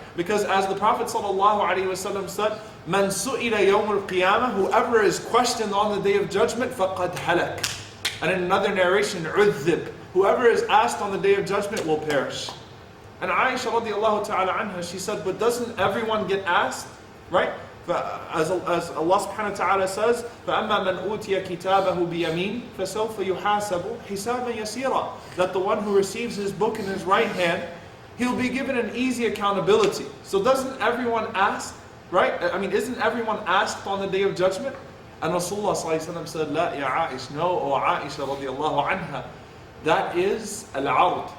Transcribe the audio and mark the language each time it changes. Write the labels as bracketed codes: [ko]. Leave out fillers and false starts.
[en] Because as the Prophet sallallahu alaihi wasallam said, [ar] "Man su'ila yawm al-qiyamah," [en] whoever is questioned on the Day of Judgment, [ar] faqad halak. [en] And in another narration, "udhib," whoever is asked on the Day of Judgment will perish. And Aisha radiallahu ta'ala anha, she said, but doesn't everyone get asked, right? As Allah subhanahu wa ta'ala says, [ar] فَأَمَّا مَنْ أُوتِيَ كِتَابَهُ بِيَمِينٍ فَسَوْفَ يُحَاسَبُ حِسَابًا يَسِيرًا. [en] That the one who receives his book in his right hand, he'll be given an easy accountability. So doesn't everyone ask, right? I mean, isn't everyone asked on the Day of Judgment? And Rasulullah said, [ar] "La ya Aish, [en] no, O Aisha radiallahu anha, that is al-ard.